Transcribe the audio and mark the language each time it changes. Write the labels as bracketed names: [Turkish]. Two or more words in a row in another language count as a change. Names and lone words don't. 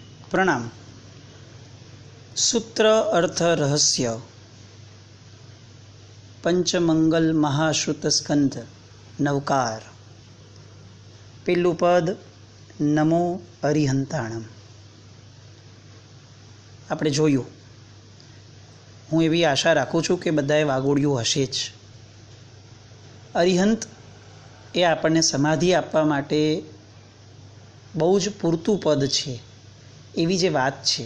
[Gujarati] प्रणाम। સૂત્ર અર્થ રહસ્ય પંચમંગલ મહાશ્રુત સ્કંધ નવકાર। પેલું પદ [Prakrit languages] नमो अरिहंताणम। [Gujarati] આપણે જોયું। હું એવી આશા રાખું છું કે બધાએ વાગોળ્યું હશે જ। અરિહંત એ આપણને સમાધિ આપવા માટે બહુ જ પૂરતું પદ છે એવી જે વાત છે।